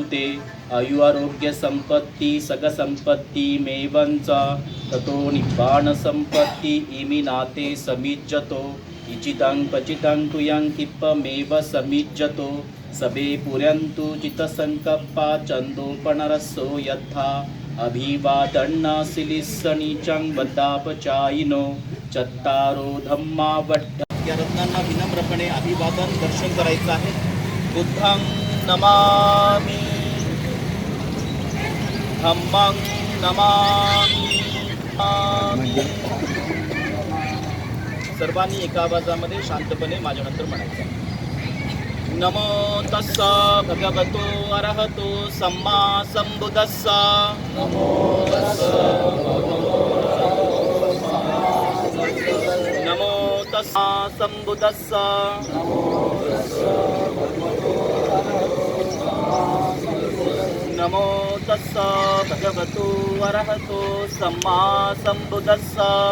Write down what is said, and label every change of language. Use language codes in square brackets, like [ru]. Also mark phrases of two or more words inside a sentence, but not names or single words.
[pi] ते आयु आरोग्य संपत्ति सग संपत्ति मेवंच ततो निब्बाण संपत्ति इमि नाते समिज्जतो इचितं पचितं तुयं किप्पमेव समिज्जतो सबे पुर्यन्तु चित्तसंकप्पा चन्दोपनरसो यथा अभिवादन्न सिलिस्सनीचं वदापचायिनो चत्तारो धम्मा वट्ट. [mr] या रत्नांना विनम्रपणे अभिवादन दर्शन करायचं आहे. [pi] बुद्धं नमामि, धम्मं नमामि. [mr] सर्वांनी एका आवाजामध्ये शांतपणे माझ्यानंतर म्हणायचं. [pi] नमो तस्सा भगवतो अरहतो सम्मा संबुद्धस्सा. नमो तस्सा संबुद्धस्सा. नमो तस्सा भगवतो अरहतो सम्मा संबुद्धस्सा.